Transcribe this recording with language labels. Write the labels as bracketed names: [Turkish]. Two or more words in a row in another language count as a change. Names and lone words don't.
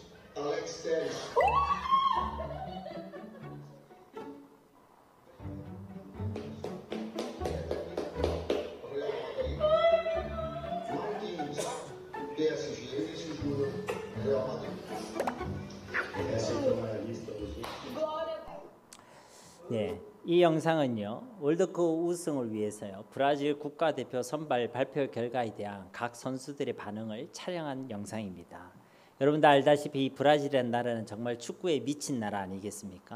[Portuguese] Alex Telles. Real Madrid. Marquinhos. PSG, Vinícius Júnior. Real Madrid. Essa é a lista dos. [Korean] 네, 이 영상은요, 월드컵 우승을 위해서요, 브라질 국가대표 선발 발표 결과에 대한 각 선수들의 반응을 촬영한 영상입니다. 여러분도 알다시피 이 브라질이라는 나라는 정말 축구에 미친 나라 아니겠습니까?